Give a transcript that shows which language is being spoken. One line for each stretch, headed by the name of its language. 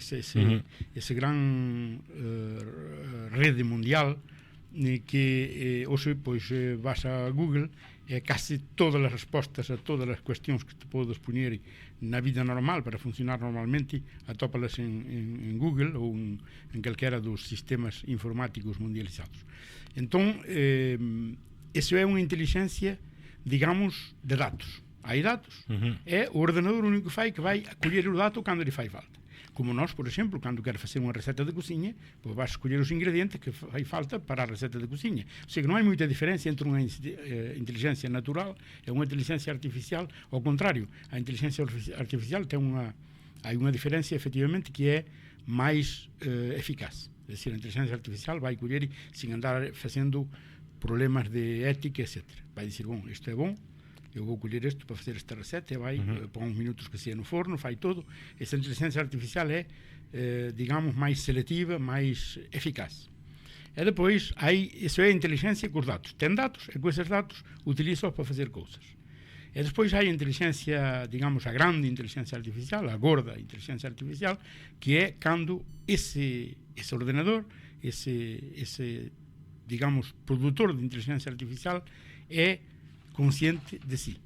Galician: Ese gran rede mundial que hoxe, pois, vas a Google e casi todas as respostas a todas as cuestións que te podes poñer na vida normal para funcionar normalmente atópalas en Google ou en calquera dos sistemas informáticos mundializados. Entón, eso é unha inteligencia, digamos, de datos. Hai datos. É o ordenador único que vai a coller o dato cando lhe fai falta. Como nós, por exemplo, cando quero facer unha receta de cociña, pois vas escoller os ingredientes que fai falta para a receta de cociña. O sea, que non hai moita diferencia entre unha inteligencia natural e unha inteligencia artificial. Ao contrario, a inteligencia artificial hai unha diferencia, efectivamente, que é máis eficaz. É dicir, a inteligencia artificial vai coller sin andar facendo problemas de ética, etc.
Portuguese: Vai dicir, bom, isto é bom, eu vou colher isto para fazer esta receta, vai, põe uns minutos que seja no forno, fai todo. Essa inteligência artificial é, digamos, máis seletiva, máis eficaz. E depois, isso é a inteligência com os datos. Tem dados, e com esses datos utiliza-os para fazer coisas. E depois há a inteligência, digamos, a grande inteligência artificial, a gorda inteligência artificial, que é quando esse ordenador, esse, digamos, produtor de inteligência artificial é consciente de si.